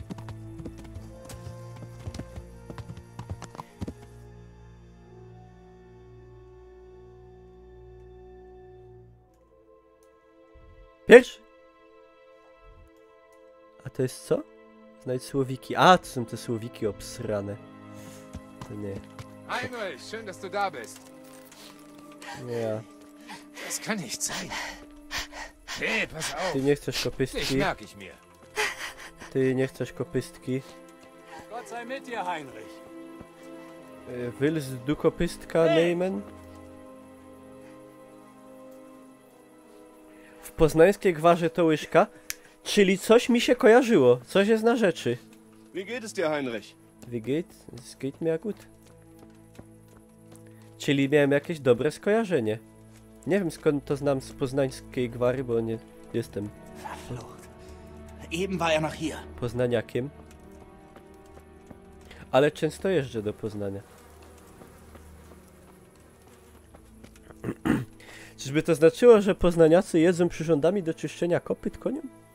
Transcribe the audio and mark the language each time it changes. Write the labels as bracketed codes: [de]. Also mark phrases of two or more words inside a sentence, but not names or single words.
[pl] Pierwszy. A to jest co? Znajdź słowiki. A, to są te słowiki obsrane. To nie. [de] Heinrich, schön, dass du da bist. Ja. Das kann nicht sein. Hey, pass auf. [pl] Ty nie chcesz kopystki. [de] Dich merk ich mir. [pl] Ty nie chcesz kopystki. [de] Gott sei mit dir, Heinrich. Willst du kopystka nehmen? [pl] W poznańskiej gwarze to łyżka, czyli coś mi się kojarzyło. Coś jest na rzeczy. [de] Wie geht es dir, Heinrich? Wie geht? Es geht mir gut. [pl] Czyli miałem jakieś dobre skojarzenie. Nie wiem skąd to znam z poznańskiej gwary, bo nie jestem [de] Eben war er noch hier. [pl] poznaniakiem. Ale często jeżdżę do Poznania. Czyżby to znaczyło, że poznaniacy jedzą przyrządami do czyszczenia kopyt koniom?